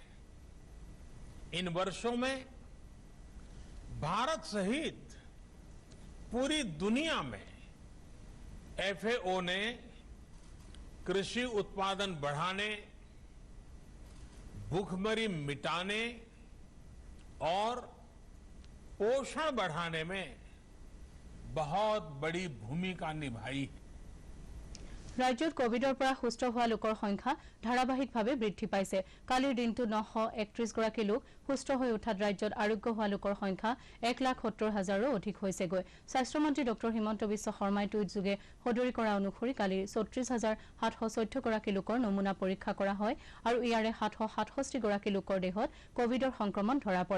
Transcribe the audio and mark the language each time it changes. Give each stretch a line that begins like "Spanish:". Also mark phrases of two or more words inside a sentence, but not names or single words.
Hindi: इन वर्षों में भारत सहित पूरी दुनिया में एफएओ ने कृषि उत्पादन बढ़ाने, भूखमरी मिटाने और पोषण बढ़ाने में बहुत बड़ी भूमिका निभाई है।
Assamese: ৰাজ্যত কোভিডৰ পৰা সুস্থ হোৱা লোকৰ সংখ্যা ধাৰাবাহিকভাৱে বৃদ্ধি পাইছে। কালিৰ দিনটো 931 গৰাকী লোক সুস্থ হৈ উঠাত ৰাজ্যত আৰোগ্য হোৱা লোকৰ সংখ্যা 1,70,000ৰো অধিক হৈছেগৈ। স্বাস্থ্যমন্ত্ৰী ডঃ হিমন্ত বিশ্ব শৰ্মাই টুইটযোগে সদৰি কৰা অনুসৰি কালি 34,714 গৰাকী লোকৰ নমুনা পৰীক্ষা কৰা হয় আৰু ইয়াৰে 767 গৰাকী লোকৰ দেহত কোভিডৰ সংক্ৰমণ ধৰা পৰে।